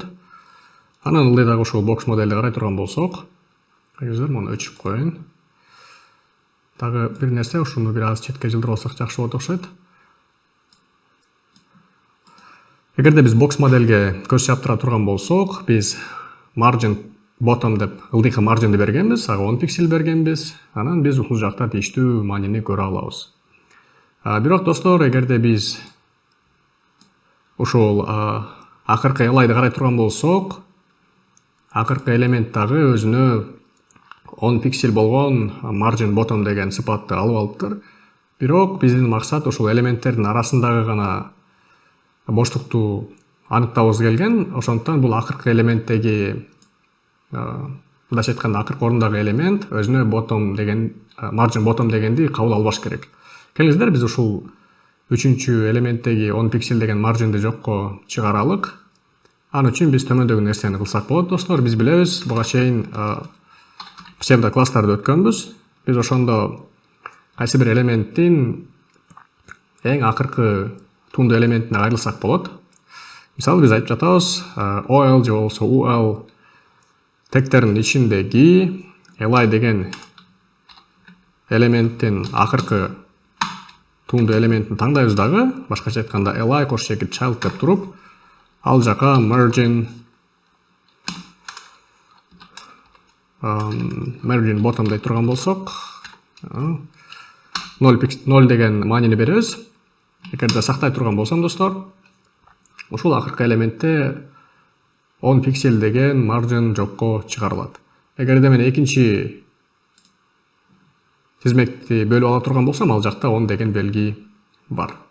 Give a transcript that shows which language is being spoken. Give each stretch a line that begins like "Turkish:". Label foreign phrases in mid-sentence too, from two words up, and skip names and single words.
Kyrgyz: Анан ылдыйдагы ушул бокс моделди карай турган болсок, келиңиздер, муну өчүрүп коеюн. Дагы бир нерсе, ушуну бир аз четке жылдырып алсак жакшы болот окшойт. Эгерде биз бокс моделге көз чаптыра турган болсок, биз
English: margin bottom
Kyrgyz: деп ылдыйкы marginди бергенбиз, ага 10 пиксель бергенбиз. Анан биз ушул жакта тийиштүү маанини көрө алабыз. Бирок достор, эгерде биз ушул акыркы li'ды карай турган болсок, акыркы элемент дагы өзүнө 10 пиксель болгон
English: margin bottom
Kyrgyz: деген сыпатты алып алыптыр. Бирок биздин максат ушул элементтердин арасындагы гана боштукту аныктабыз келген. Ошондуктан бул акыркы элементтеги, мындайча айтканда, акыркы орундагы элемент өзүнө
English: margin bottom
Kyrgyz: дегенди кабыл албаш керек. Келиңиздер, биз ушул үчүнчү элементтеги 10 пиксель деген marginди жокко чыгаралык. Ан үчүн биз төмөндөгү нерсени кылсак болот достор. Биз билебиз, буга чейин псевдо класстарды өткөнбүз. Биз ошондо кайсы бир элементтин эң акыркы тунду элементине кайрылсак болот. Мисалы, биз айтып жатабыз, OL же болбосо UL тегтеринин ичиндеги li деген элементтин акыркы туунду элементин таңдайбыз дагы, башкача айтканда li кош чекит child деп туруп, ал жака
English: margin bottom
Kyrgyz: деп турган болсок, 0 деген маанини беребиз. Эгерде сактай турган болсом достор, ушул акыркы элементте 10 пиксель деген маржин жокко чыгарылат. Эгерде мен экинчи тизмекти бөлүп ала турган болсом, ал жакта 10 деген белги бар.